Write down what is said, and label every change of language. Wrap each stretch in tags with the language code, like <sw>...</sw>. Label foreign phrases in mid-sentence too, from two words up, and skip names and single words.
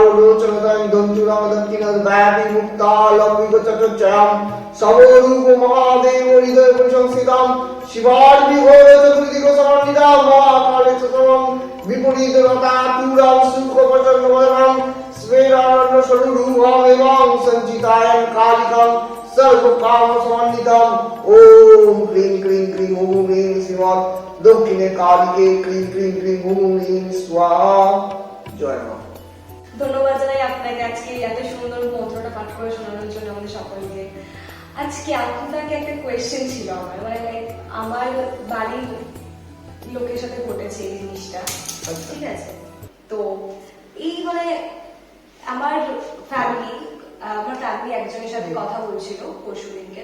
<sa>लोचनतां दन्तुरां दक्षिणद्व्यापी मुक्ता लम्बिकचक्रचयां समरूप महादेव हृदय परिसंस्थितां शिवार्विघोर चतुर्दिग समन्वितां महाकाले चतुरं विपरीतरता पूरां सुखप्रचन्नवदनां स्वेरारण्य स्वरूपां एवं सञ्चितायां कालिकां सर्वकाम समन्वितां ओम क्लीं क्लीं क्लीं ओम ह्रीं श्रीमत् दक्षिणे कालिके क्लीं क्लीं क्लीं ओम ह्रीं स्वाहा।</sa> <bn>জয় মা। ধন্যবাদ জানাই আপনাকে আজকে এত সুন্দর মন্ত্রটা পাঠ করে শোনানোর জন্য আমাদের সকলকে। আজকে আপনাকে একটা কোয়েশ্চেন ছিল আমার, মানে আমার বাড়ির লোকের সাথে ঘটেছে এই জিনিসটা, ঠিক আছে? তো এই মানে আমার ফ্যামিলি একজনের সাথে কথা বলছিল পরশুদিনকে।</bn>